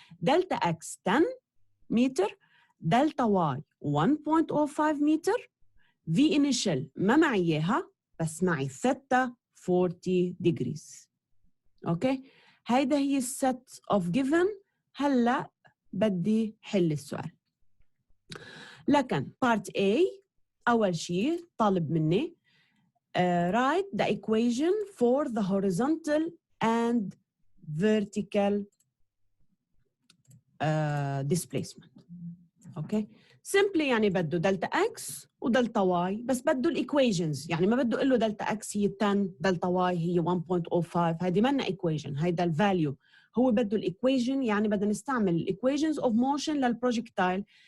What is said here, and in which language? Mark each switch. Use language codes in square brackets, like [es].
[ar] دلتا اكس 10 متر، دلتا واي 1.05 متر، في انيشال ما معي اياها بس معي ثيتا 40 degrees. اوكي، هيدا هي الست اوف جيفن. هلا بدي حل السؤال. لكن بارت A أول شيء طالب مني [en] write the equation for the horizontal and vertical displacement. [ar] اوكي، simply يعني بده دلتا اكس ودلتا واي، بس بده الايكويشنز، يعني ما بده يقول له دلتا اكس هي 10 دلتا واي هي 1.05، هيدي منا ايكويشن، هيدا الفاليو. هو بده الايكويشن، يعني بدنا نستعمل الايكويشنز اوف موشن للبروجكتايل.